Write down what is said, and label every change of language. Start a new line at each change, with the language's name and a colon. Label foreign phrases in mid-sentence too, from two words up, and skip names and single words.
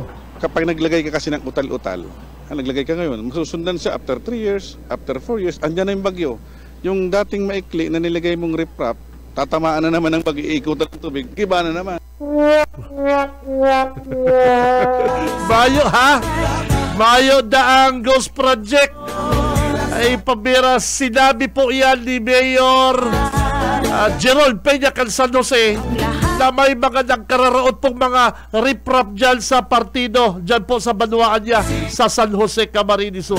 Filipino: Kapag naglagay ka kasi ng utal-utal, naglagay ka ngayon, masusundan siya
English: after 3 years, after 4 years,
Filipino: andyan na yung bagyo. Yung dating maikli na nilagay mong riprap, tatamaan na naman ng pag-iikot ng tubig, iba na naman.
Bikol: Mayo ha? Mayo daang ghost project. Ay pabira, sinabi po yan ni Mayor Gerald Peña kan San Jose na may mga nagkararaot pong mga riprap dyan sa partido, dyan po sa banuaan niya sa San Jose, Camarines Sur.